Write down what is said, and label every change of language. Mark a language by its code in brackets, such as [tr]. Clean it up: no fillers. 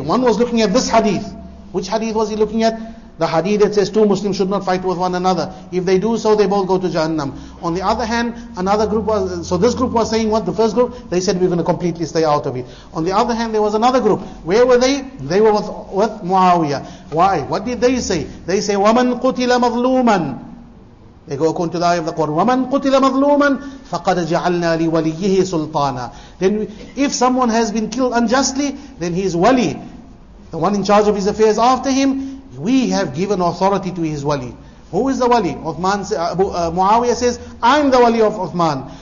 [en] One was looking at this hadith. Which hadith was he looking at? The hadith that says two Muslims should not fight with one another. If they do so, they both go to Jahannam. On the other hand, another group was, so this group was saying what? The first group, they said we're going to completely stay out of it. On the other hand, there was another group. Where were they? They were with Muawiyah. Why? What did they say? They say, [ar] وَمَنْ قُتِلَ مَظْلُومًا. [en] They go according to the ayah of the Quran. [ar] وَمَنْ قُتِلَ مَظْلُومًا فَقَدْ جَعَلْنَا لِوَلِيِّهِ سُلْطَانًا. [en] Then if someone has been killed unjustly, then he is wali, the one in charge of his affairs after him. We have given authority to his wali. Who is the wali? Muawiyah says, I'm the wali of Uthman.